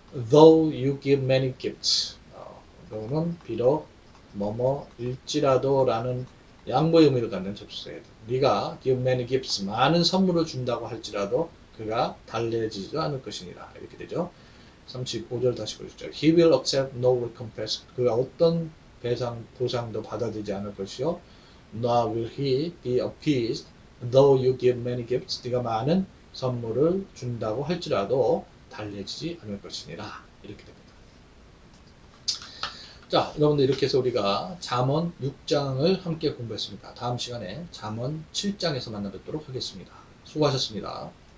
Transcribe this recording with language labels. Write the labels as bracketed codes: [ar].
[en] though you give many gifts. [ko] 너는 비록 뭐뭐일지라도 라는 양보의 의미로 갖는 접수해야 돼. 네가 [en] give many gifts [ko] 많은 선물을 준다고 할지라도 그가 달래지지도 않을 것이니라. 이렇게 되죠. 35절 다시 보시죠. [en] He will accept no recompense. [ko] 그가 어떤 보상도 받아들이지 않을 것이요. [en] Nor will he be appeased though you give many gifts. [ko] 네가 많은 선물을 준다고 할지라도 달래지지 않을 것이니라. 이렇게 됩니다. 자, 여러분들 이렇게 해서 우리가 잠언 6장을 함께 공부했습니다. 다음 시간에 잠언 7장에서 만나 뵙도록 하겠습니다. 수고하셨습니다.